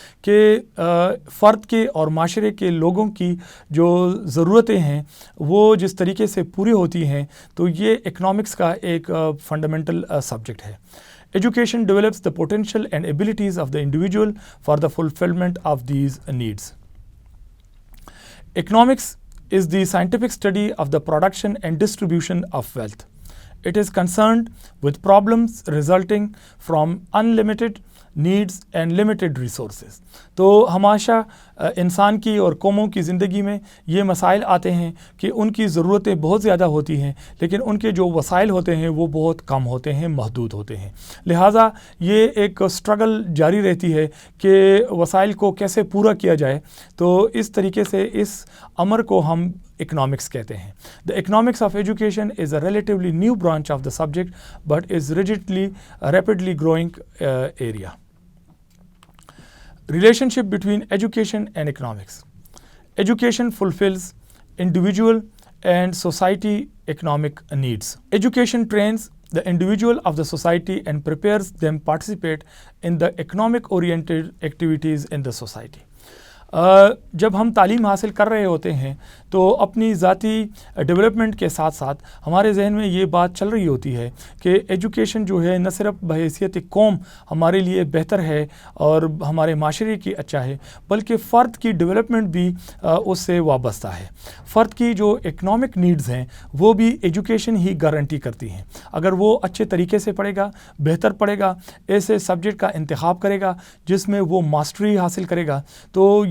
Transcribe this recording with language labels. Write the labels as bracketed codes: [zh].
[ur] کہ فرد کے اور معاشرے کے لوگوں کی جو ضرورتیں ہیں وہ جس طریقے سے پوری ہوتی ہیں تو یہ اکنامکس کا ایک فنڈامنٹل سبجیکٹ ہے۔ [en] Education develops the potential and abilities of the individual for the fulfillment of these needs. Economics is the scientific study of the production and distribution of wealth. It is concerned with problems resulting from unlimited needs and limited resources. [ur] تو ہمیشہ انسان کی اور قوموں کی زندگی میں یہ مسائل آتے ہیں کہ ان کی ضرورتیں بہت زیادہ ہوتی ہیں لیکن ان کے جو وسائل ہوتے ہیں وہ بہت کم ہوتے ہیں، محدود ہوتے ہیں، لہٰذا یہ ایک سٹرگل جاری رہتی ہے کہ وسائل کو کیسے پورا کیا جائے۔ تو اس طریقے سے اس امر کو ہم economics کہتے ہیں۔ [en] The economics of education is a relatively new branch of the subject but is rapidly growing area. Relationship between education and economics. Education fulfills individual and society economic needs. Education trains the individual of the society and prepares them participate in the economic oriented activities in the society. [ur] جب ہم تعلیم حاصل کر رہے ہوتے ہیں تو اپنی ذاتی ڈیولپمنٹ کے ساتھ ساتھ ہمارے ذہن میں یہ بات چل رہی ہوتی ہے کہ ایجوکیشن جو ہے نہ صرف بحیثیت قوم ہمارے لیے بہتر ہے اور ہمارے معاشرے کی اچھا ہے، بلکہ فرد کی ڈیولپمنٹ بھی اس سے وابستہ ہے۔ فرد کی جو اکنامک نیڈز ہیں وہ بھی ایجوکیشن ہی گارنٹی کرتی ہیں۔ اگر وہ اچھے طریقے سے پڑھے گا، بہتر پڑھے گا، ایسے سبجیکٹ کا انتخاب کرے گا جس میں وہ ماسٹری حاصل کرے گا، تو